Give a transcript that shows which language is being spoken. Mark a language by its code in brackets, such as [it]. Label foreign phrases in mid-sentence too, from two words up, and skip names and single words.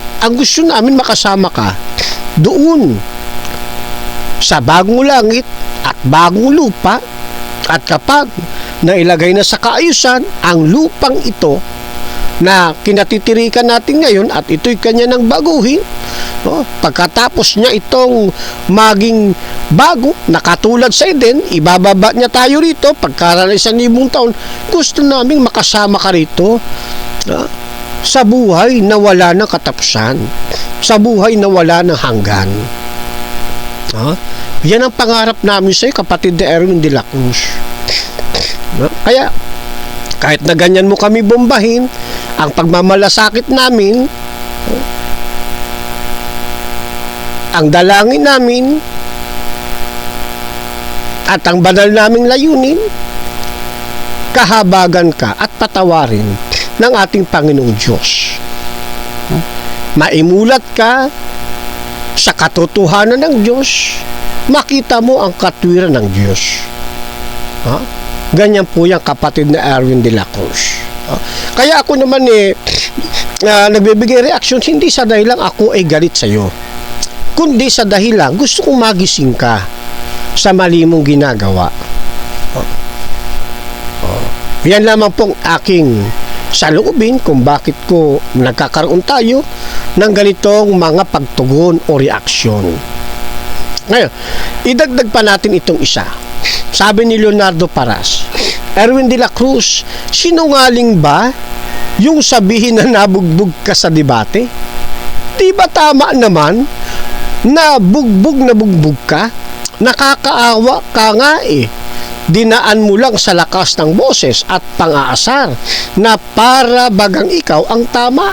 [tl] Ang gusto namin makasama ka doon sa bagong langit at bagong lupa, at kapag nailagay na sa kaayusan ang lupang ito na kinatitirikan natin ngayon at ito'y kanya ng baguhin, pagkatapos niya itong maging bago, nakatulad sa Eden, ibababa niya tayo rito pagkaraan 1,000 taon. Gusto naming makasama ka rito sa buhay na wala ng katapusan, sa buhay na wala ng hanggan. Yan ang pangarap namin sa iyo, kapatid na Erwin de la Cruz. Kaya kahit na ganyan mo kami bombahin, ang pagmamalasakit namin, ang dalangin namin, at ang banal naming layunin, kahabagan ka at patawarin ng ating Panginoong Diyos. Maimulat ka sa katotohanan ng Diyos, makita mo ang katwiran ng Diyos. Ganyan po yung kapatid na Erwin de la Cruz. Kaya ako naman nagbibigay reaction hindi sa dahilan ako ay galit sa iyo, kundi sa dahilan gusto kong magising ka sa mali mong ginagawa. Yan lamang pong aking saloobin kung bakit ko nagkakaroon tayo ng ganitong mga pagtugon o reaksyon. Ngayon, idagdag pa natin itong isa. Sabi ni Leonardo Paras, Erwin de la Cruz, sinungaling ba yung sabihin na nabugbog ka sa debate? Di ba tama naman na bugbog ka? Nakakaawa ka nga eh. Dinaan mo lang sa lakas ng boses at pang-aasar na para bagang ikaw ang tama.